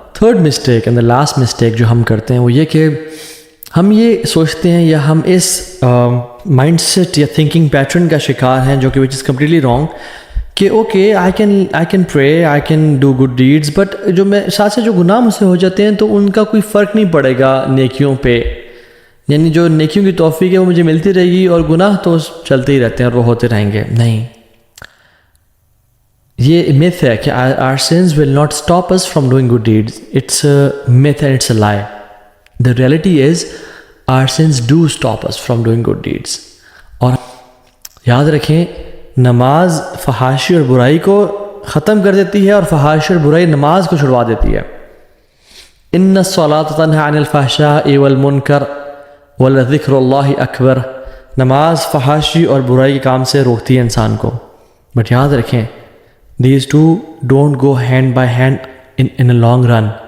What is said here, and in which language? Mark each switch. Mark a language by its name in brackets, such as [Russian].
[English] third mistake and the last mistake [Urdu] جو ہم کرتے ہیں وہ یہ کہ ہم یہ سوچتے ہیں یا ہم اس مائنڈ سیٹ یا تھنکنگ پیٹرن کا شکار ہیں جو کہ [English] which is completely wrong, [Urdu] کہ [English] okay I can pray, I can do good deeds, [Urdu] but جو میں ساتھ سے جو گناہ مجھ سے ہو جاتے ہیں تو ان کا کوئی فرق نہیں پڑے گا نیکیوں پہ. یعنی جو نیکیوں کی توفیق ہے وہ مجھے ملتی رہے گی اور گناہ تو چلتے ہی رہتے ہیں اور وہ ہوتے رہیں گے. نہیں، یہ [English] myth [Urdu] ہے کہ [English] our sins will not stop us from doing good deeds. It's a myth and it's a lie. The reality is our sins do stop us from doing good deeds. [Urdu] اور یاد رکھیں نماز فحاشی اور برائی کو ختم کر دیتی ہے اور فحاشی اور برائی نماز کو چھڑوا دیتی ہے. [Arabic] ان الصلاۃ تنہی عن الفحشاء والمنکر ولذکر اللہ اکبر. [Urdu] نماز فحاشی اور برائی کے کام سے روکتی ہے انسان کو، بٹ یاد رکھیں [English] these two don't go hand by hand in a long run.